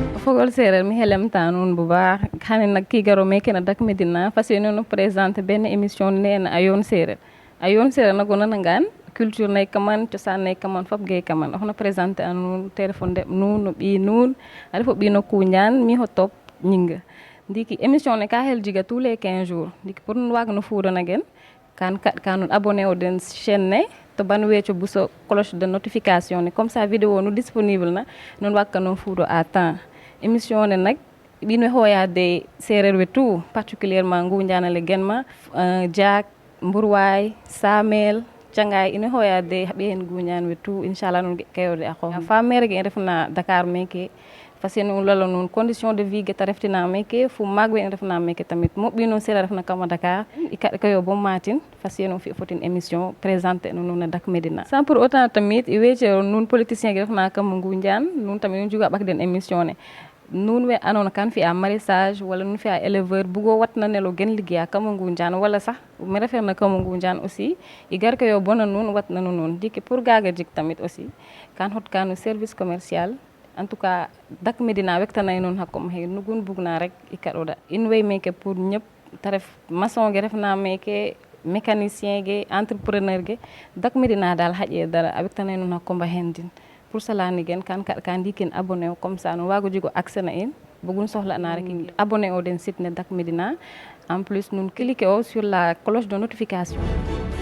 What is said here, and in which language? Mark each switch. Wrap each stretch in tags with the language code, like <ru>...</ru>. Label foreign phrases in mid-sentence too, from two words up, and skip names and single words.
<srr>fogol séeréer mi xelemtaan nun bu baax xane nag kii garo meeke na Dak Médina</srr> <wo>fas yéene</wo> <srr>nu présenté benn émission neena a yoon séeréer nag o nanangaan culture nay kaman cosaan nay kaman fop ge kaman oxna présenté a nuun te refo ndeɓ nuun no ɓiy nuun a refo ɓiy no Koundiane mi xo top Gningue ndiiki émission ne ka xel jiga</srr> <fr>tous les 15 jours</fr> <srr>ndiiki pour nuun waag no fuudana gen kan kaɗ ka nuun abonné o den chaîne ne to ban weeco buso</srr> <fr>cloche de notification</fr> <srr>ne</srr> <fr>comme ça</fr> <srr>vidéo nu disponible na nuun waag ka nuun fuudo à temps émission ne nak ɓiin we xooyaade séeréer we tout particulièrement Ngoundiane ale genma Diack Mbourwaay Samel Cangaay ine xooyaade xa ɓiyen Ngoundiane we tout inchallah nuun ge kayode a xoox fa maire ge i ndefna Dakar meke</srr> <wo>fas yéene</wo> <srr>u lala nuun</srr> <fr>condition de vie</fr> <srr>ge ta reftina meke fo maag we i ndefna meke tamit mo ɓiy nuun séeréer refna kama Dakar i kaɗ kayo bo matin</srr> <wo>fas yéene</wo> <srr>fi fo ten émission présenter nu nuun a Dak Médina</srr> <fr>sans pour autant</fr> <srr>tamit i weecero nuun politicien ge refna kama Ngoundiane nuun tamit nu njuga ɓak den émission ne nuun we andoona kan fi'a maraîchage wala nuun fi'a éleveur bugo watna nelo gen liggéeya kama Ngoundiane wala sax me refeerna kama Ngoundiane aussi i gar kayo bona nuun watna nu nuun ndiiki pour gaaga jik tamit aussi kan xot ka no</srr> <fr>service commercial en tout</fr> <srr>cas Dak Médina wektanay nuun xa kom xe nugun bugna rek i kaɗoda in way meke pour ñëpp ta ref maçon ge refna meke mécanicien ge entrepreneur ge Dak Médina daal xaƴe dara a wektanay nuun xa komba hen din</srr> <fr>pour cela</fr> <srr>ni gen kan kaɗ ka ndikin abonné o</srr> <fr>comme ça</fr> <srr>nu waago jego accès na in bugun soxla na rek abonné o den site ne Dak Médina</srr> <fr>en plus</fr> <srr>nun cliquer o</srr> <fr>sur la cloche de notification</fr>